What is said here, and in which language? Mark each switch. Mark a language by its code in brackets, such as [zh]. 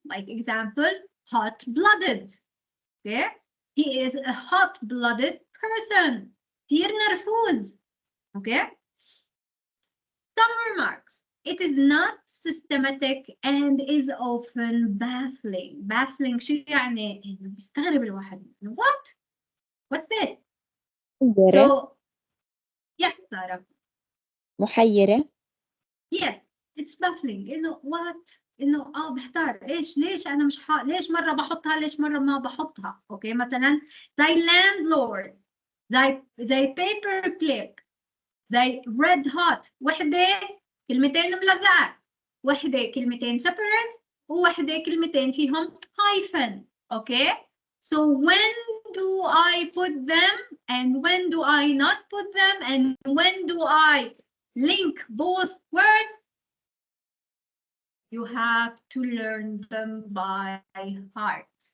[en] Like example, hot-blooded. Okay, he is a hot-blooded person. [ar] كتير نرفوز. Okay. Some remarks. [en] It is not systematic and is often baffling. [ar] Baffling شو يعني؟ إنه بيستغرب الواحد. [en] What? What's this? So, yes, Sarah. [ar] محيرة. [en] Yes, it's baffling. [ar] إنه what? إنه بحتار ليش أنا مش ليش مرة بحطها ليش مرة ما بحطها. Okay, مثلا زي landlord, زي paper clip, زي red hot. وحدة كلمتين ملزقة، وحدة كلمتين separate، ووحدة كلمتين فيهم hyphen. [en] Okay, so when do I put them and when do I not put them and when do I link both words? You have to learn them by heart.